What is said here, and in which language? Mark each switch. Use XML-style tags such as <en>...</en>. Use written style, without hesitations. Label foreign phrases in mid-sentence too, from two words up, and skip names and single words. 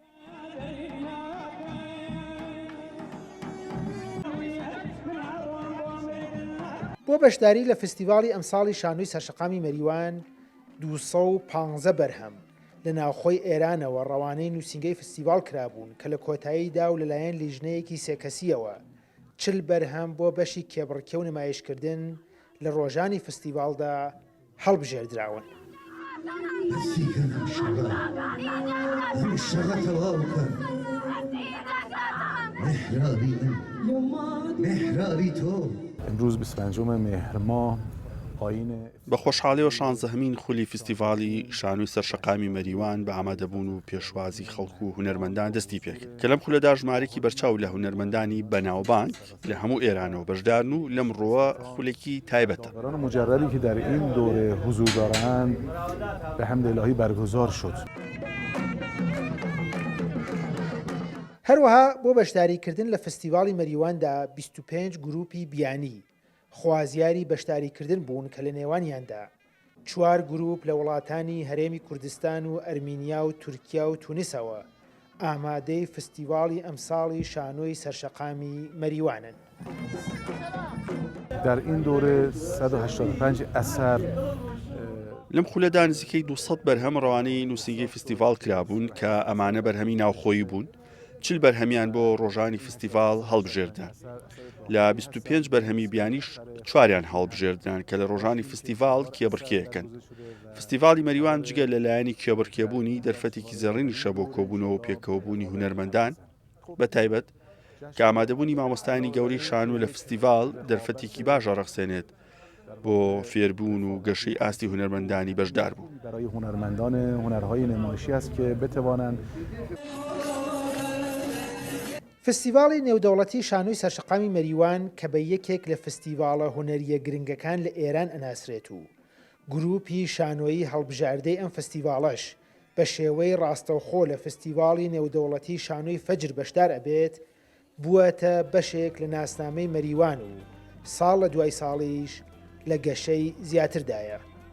<ckb>بۆ بەشداری لە فستیڤاڵی ئەمساڵی شانۆی سەرشەقامی مەریوان 215 بەرهەم لە ناوخۆی ئێرانەوە ڕەوانەی نووسینگەی فستیڤاڵ کرابوون کە لە کۆتاییدا و لەلایەن لیژنەیەکی سێکەسیەوە 40 بەرهەم بۆ بەشی کێبڕکێ و نمایشکردن لە ڕۆژانی فستیڤاڵدا هەڵبژێردراون.</ckb> <fa>امروز 25 مهر ماه</fa> <ckb>بە خۆشحاڵیەوە شانزەهەمین خولی فستیڤاڵی شانۆی سەرشەقامی مەریوان بە ئامادەبوون و پێشوازی خەڵکو و هونەرمەندان دەستی پێکرد کە لەم خولەدا ژمارەی بەرچاو لە هونەرمەندانی بەناوبانگ لە هەموو ئێرانەوە بەشدارن و لەم ڕۆوە خولێکی تایبەتە.</ckb> <fa>مجربی که در این دوره حضور دارند به حمد الهی برگزار شد.</fa> <ckb>هەروەها بۆ بەشداریکردن لە فستیڤاڵی مەریواندا 25 گروپی بیانی خوازیاری بەشداریکردن بوون کە لە نێوانیاندا 4 گروپ لە وڵاتانی هەرێمی کوردستان و ئەرمینیا و تورکیا و تونسەوە ئامادەی فستیڤاڵی ئەمساڵی شانۆی سەرشەقامی مەریوانن.</ckb> <fa>در این دوره 185 اثر</fa> <ckb>لەم خولەدا نزیکەی 200 بەرهەم ڕەوانەی نووسینگەی فستیڤاڵ کرابوون کە ئەمانە بەرهەمی ناوخۆیی بوون. 40 بەرهەمیان بۆ ڕۆژانی فستیڤاڵ هەڵبژێردان. لە 25 بەرهەمی بیانیش 4یان هەڵبژێردران کە لە ڕۆژانی فستیڤاڵ کێبڕکێیەکەن. فستیڤاڵی مەریوان جگە لەلایەنی کێبڕکێبوونی دەرفەتێکی زەڕینیشە بۆ کۆبوونەوە و پێکەوەبوونی هونەرمەندان بە تایبەت کە ئامادەبوونی مامۆستایانی گەورەی شانۆ لە فستیڤاڵ دەرفەتێکی باشە ڕەخسێنێت بۆ فێربوون و گەشەی ئاستی هونەرمەندانی بەشدار بوو.</ckb> <fa>برای هنرمندان هنرهای نمایشی است که بتوانند</fa> <ckb>فستیڤاڵی نێودەوڵەتی شانۆی سەرشەقامی مەریوان کە بە یەکێک لە فستیڤاڵە هونەریە گرنگەکان لە ئێران ئەناسرێت و گروپی شانۆیی هەڵبژاردەی ئەم فستیڤاڵەش بە شێوەی ڕاستەوخۆ لە فستیڤاڵی نێودەوڵەتی شانۆی فەجر بەشدار ئەبێت بووەتە بەشێک لە ناسنامەی مەریوان و ساڵ لە دوای ساڵیش لە گەشەی زیاتردایە.</ckb>